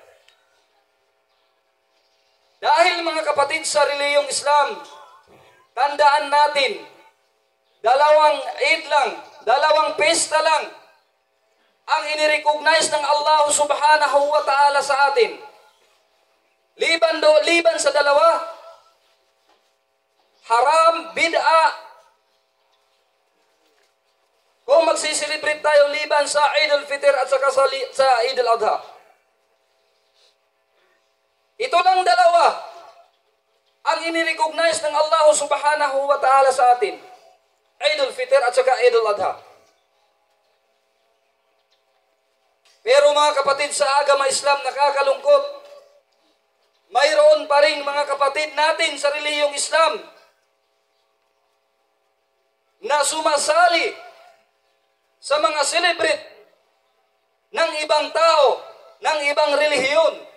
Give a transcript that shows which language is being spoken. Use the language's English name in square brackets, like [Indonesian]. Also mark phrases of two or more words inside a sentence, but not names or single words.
[Filipino] Dahil, mga kapatid sa reliyong Islam, tandaan natin, dalawang Eid lang, dalawang pesta lang ang inirecognize ng Allah [Arabic] سبحانه وتعالى [Filipino] sa atin. Liban sa dalawa, [Arabic] حرام بدعة. [Filipino] Kung magsiselebrate tayo liban sa Eid al-Fitr at saka sa Eid al-Adha. Ito lang dalawa ang inirecognize ng Allah [Arabic] سبحانه وتعالى [Filipino] sa atin. Eid al-Fitr at saka Eid al-Adha. Pero, mga kapatid sa agama Islam, nakakalungkot, mayroon pa rin, mga kapatid natin sa reliyong Islam na sumasali sa mga celebrate ng ibang tao, ng ibang relihiyon.